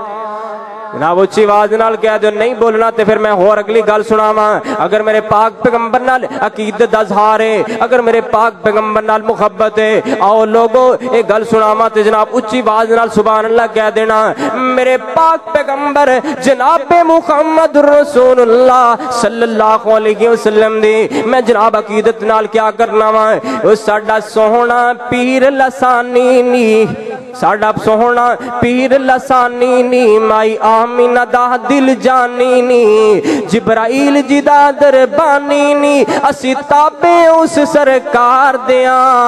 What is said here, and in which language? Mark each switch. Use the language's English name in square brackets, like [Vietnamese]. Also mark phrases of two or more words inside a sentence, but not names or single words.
[Punjabi] جناب اچی آواز نال کہہ دو نہیں بولنا تو پھر میں ہور اگلی گل سناوا. اگر میرے پاک پیغمبر نال عقیدت دا اظہار ہے، اگر میرے پاک پیغمبر نال محبت ہے، آؤ لوگو یہ گل سناوا تو جناب اچی آواز نال [Arabic] سبحان الله [Punjabi] کہہ دینا. میرے پاک پیغمبر جناب محمد رسول اللہ [Arabic] صلى الله عليه وسلم [Punjabi] دی میں جناب عقیدت نال کیا کرنا وا. او ساڈا سوہنا پیر لاثانی نی، ساڈا سوہنا پیر لاثانی نی، مائی آمنہ دا دل جانی نی، جبرائیل جی دا دربانی نی، اسی تابے اس سرکار دیا.